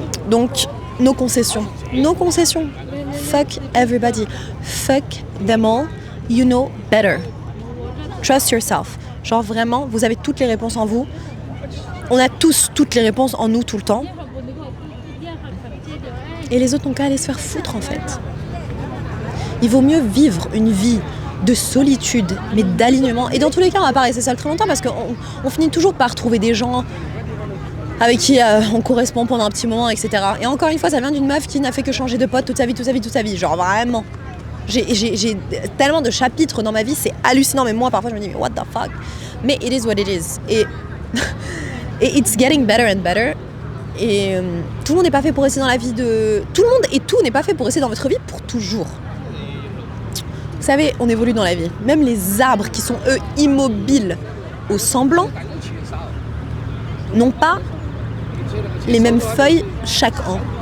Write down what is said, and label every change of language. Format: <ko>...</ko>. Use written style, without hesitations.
<fr>Donc nos concessions,</fr> <en>fuck everybody, fuck them all, you know better. Trust yourself.</en> <fr>Genre vraiment, vous avez toutes les réponses en vous. On a tous toutes les réponses en nous tout le temps. Et les autres n'ont qu'à aller se faire foutre en fait. Il vaut mieux vivre une vie de solitude, mais d'alignement. Et dans tous les cas, on va pas rester seul très longtemps parce qu'on finit toujours par trouver des gens avec qui on correspond pendant un petit moment, etc. Et encore une fois, ça vient d'une meuf qui n'a fait que changer de pote toute sa vie. Genre vraiment. J'ai tellement de chapitres dans ma vie, c'est hallucinant. Mais moi, parfois, je me dis, mais</fr> <en>what the fuck?</en> <fr>Mais</fr> <en>it is what it is. Et it's getting better and better.</en> <fr>Et tout le monde n'est pas fait pour rester dans la vie de... Tout le monde et tout n'est pas fait pour rester dans votre vie pour toujours. Vous savez, on évolue dans la vie. Même les arbres qui sont, eux, immobiles au semblant, n'ont pas les mêmes feuilles chaque an.</fr>